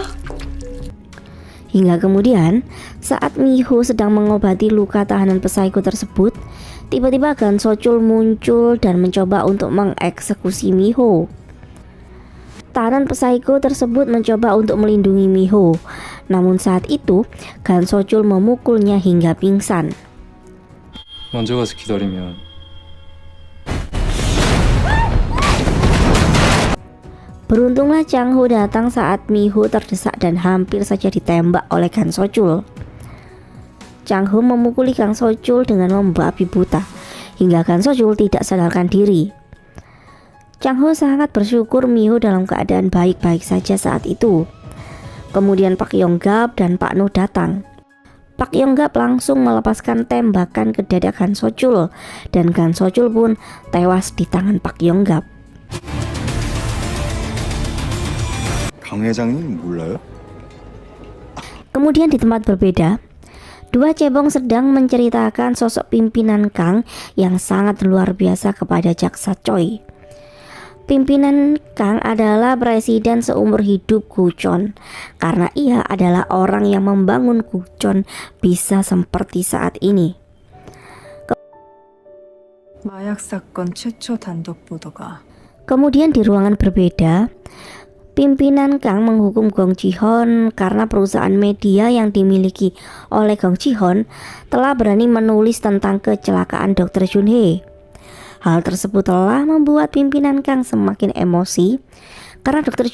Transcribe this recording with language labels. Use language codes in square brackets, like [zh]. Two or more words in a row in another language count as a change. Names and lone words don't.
[id] Hingga kemudian, saat Miho sedang mengobati luka tahanan Psycho tersebut, tiba-tiba Gan Sochul muncul dan mencoba untuk mengeksekusi Miho. Tahanan Psycho tersebut mencoba untuk melindungi Miho, namun saat itu Gan Sochul memukulnya hingga pingsan. [ko] 먼저 가서 기다리면 [id] Beruntunglah Chang Ho datang saat Miho terdesak dan hampir saja ditembak oleh Gan Sochul. Chang Ho memukuli Gang Sochul dengan membabi buta hingga Gan Sochul tidak sadarkan diri. Chang Ho sangat bersyukur Miho dalam keadaan baik-baik saja saat itu. Kemudian Pak Yonggap dan Pak Nu datang. Pak Yonggap langsung melepaskan tembakan ke dada Gan Sochul dan Gan Sochul pun tewas di tangan Pak Yonggap. [ko] 강 회장님 몰라요? [id] Kemudian di tempat berbeda, dua cebong sedang menceritakan sosok pimpinan Kang yang sangat luar biasa kepada Jaksa Choi. Pimpinan Kang adalah presiden seumur hidup Guchon, karena ia adalah orang yang membangun Guchon bisa seperti saat ini. [ko] 마약 사건 최초 단독 보도가 [id] Kemudian di ruangan berbeda, pimpinan Kang menghukum Gong Ji-hon karena perusahaan media yang dimiliki oleh Gong Ji-hon telah berani menulis tentang kecelakaan Dr. Junhee. Hal tersebut telah membuat pimpinan Kang semakin emosi karena Dr.